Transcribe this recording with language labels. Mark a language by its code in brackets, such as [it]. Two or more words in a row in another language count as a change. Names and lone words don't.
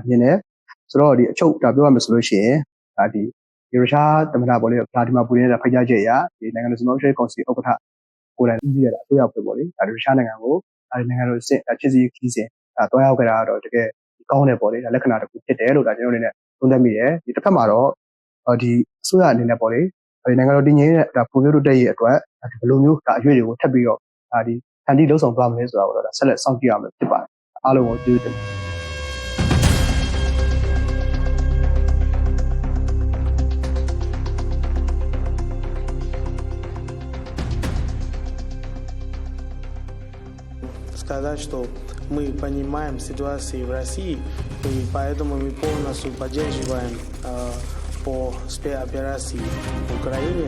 [my] မြင်တယ်။ဆိုတော့ဒီအချုပ်ပြောရမယ်ဆိုလို့ရှိရင်ဒီရုရှားသမ္မတပေါ့လေဗလာဒီမာပူတင်ရဲ့ဖိတ်ကြားချက်အရဒီနိုင်ငံတော်စီမံကိန်းကောင်စီဥက္ကဋ္ဌကိုယ်တိုင်ဦးစီးရတာအစိုးရဖွဲ့ပေါ့လေရုရှားနိုင်ငံကိုနိုင်ငံတော်စစ်ချစ်စီခီးစဉ်တွားရောက်ခဲ့တာတော့တကယ်ကောင်းတယ်ပေါ့လေလက္ခဏာတစ်ခုဖြစ်တယ်လို့ကျွန်တော်အနေနဲ့သုံးသပ်မိတယ်ဒီတစ်ဖက်မှာတော့ဒီအစိုးရအနေနဲ့ပေါ့လေနိုင်ငံတော်တည်ငြိမ်တဲ့ပုံမျိုးတို့တက်ရဲ့အတွက်ဘယ်လိုမျိုးအရွေးတွေကိုထပ်ပြီးတော့ဒီဖန်တီးလှုပ်ဆောင်သွားမလဲဆိုတာကိုတော့ဆက်လက်စောင့်ကြည့်ရမယ်ဖြစ်ပါတယ်အားလုံးကိုကျေးဇူးတင်ပါတယ် [ru] сказать, что мы понимаем ситуацию в России, и поэтому мы полностью поддерживаем по спецоперации в Украине.